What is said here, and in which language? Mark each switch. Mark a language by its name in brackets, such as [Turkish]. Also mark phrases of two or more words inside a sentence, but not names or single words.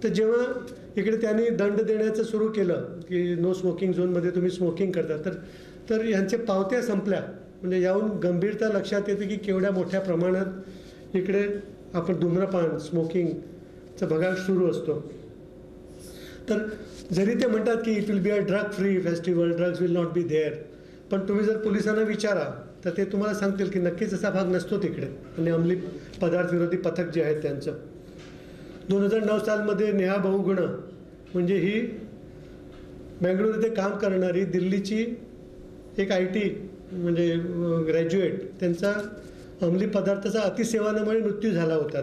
[Marathi] तर जेव्हा इकडे त्यांनी दंड देण्याचं सुरू केलं की [English] no smoking zone [Marathi] तुम्ही स्मोकिंग करता, तर यांच्या पावत्या संपल्या। म्हणजे याहून गंभीरता लक्षात येते की केवढ्या मोठ्या प्रमाणात इकडे आपण धूम्रपान स्मोकिंगचा भगाड सुरू असतो। तर जरी ते म्हणतात की [English] it will be a drug free festival, drugs will not be there, [Marathi] पण तुम्ही जर पोलिसांना विचारा तर ते तुम्हाला सांगतील की नक्कीच असा भाग नसतो तिकडे। आणि अंमली पदार्थ विरोधी पथक जे आहेत त्यांचं 2009 सालमध्ये नेहा बहुगुणा म्हणजे ही बेंगळुरू येथे काम करणारी दिल्लीची एक IT म्हणजे ग्रॅज्युएट, त्यांचा अंमली पदार्थाचा अतिसेवनामुळे मृत्यू झाला होता।